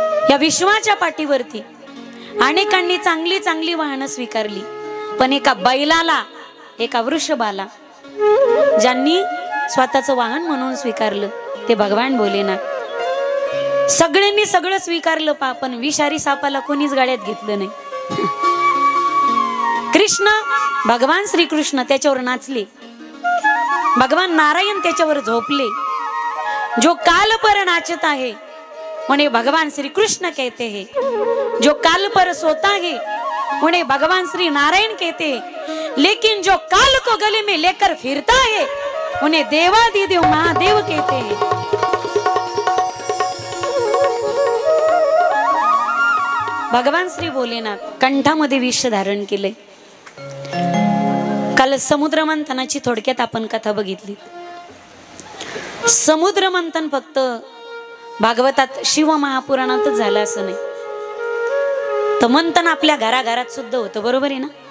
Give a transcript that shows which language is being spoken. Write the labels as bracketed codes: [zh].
[mr] या विश्वाच्या पाठीवरती अनेकांनी चांगली चांगली वाहनं स्वीकारली, पण एका बैलाला एका वृषभाला ज्यांनी स्वतःचं वाहन म्हणून स्वीकारलं ते भगवान भोलेनाथ. सगळ्यांनी सगळं स्वीकारलं पण विषारी सापाला कोणीच गाड्यात घेतलं नाही. कृष्ण भगवान श्रीकृष्ण त्याच्यावर नाचले, भगवान नारायण त्याच्यावर झोपले. [hi] जो काल पर नाचता है उन्हें भगवान श्री कृष्ण कहते हैं, जो काल पर सोता है उन्हें भगवान श्री नारायण कहते हैं, लेकिन जो काल को गले में लेकर फिरता है उन्हें देवादिदेव महादेव कहते हैं. [mr] भगवान श्री भोलेनाथ कंठामध्ये विष धारण केले. काल समुद्र मंथनाची थोडक्यात आपण कथा बघितली. समुद्र मंथन फक्त भागवतात शिव महापुराणातच झालं असं नाही, तर मंथन आपल्या घराघरात सुद्धा होतं. बरोबर आहे ना?